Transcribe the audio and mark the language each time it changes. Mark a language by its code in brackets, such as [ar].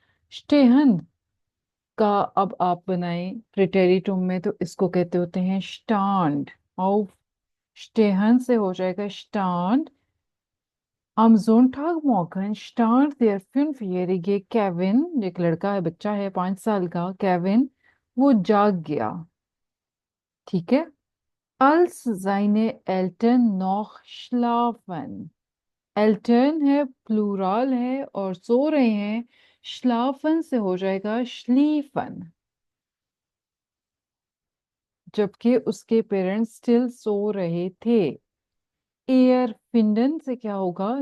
[hi] स्टेहन का अब आप बनाएं प्रिटेरिटुम में, तो इसको कहते होते हैं स्टांड। आउफ स्टेहन से हो जाएगा stand. [de] am Sonntagmorgen stand der 5-jährige [hi] Kevin, एक लड़का है, बच्चा है 5 साल का केविन, वो जाग गया। ठीक है, [de] als seine Eltern noch schlafen। [hi] Eltern है, प्लूरल है और सो रहे हैं। schlafen से हो जाएगा schliefen, जबकि उसके पेरेंट्स स्टिल सो रहे थे। एयर फिंडन से क्या होगा?